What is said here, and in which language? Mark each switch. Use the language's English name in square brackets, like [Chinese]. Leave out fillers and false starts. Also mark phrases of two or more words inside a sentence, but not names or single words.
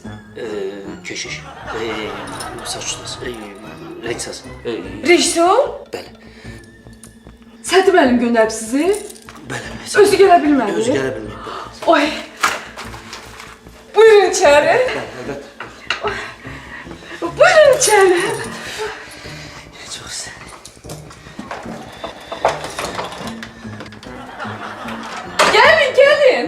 [Turkish] Keşiş. Saçsız. Renksiz. [Azerbaijani] Rejissor? Bəli. Səti müəllim göndərib sizi? Bəli. Özü gələ bilmədi? Özü gələ bilmədi. [Turkish] Oy. Buyurun içeri. Evet. Buyurun içeri. Çok güzel. Gelin gelin.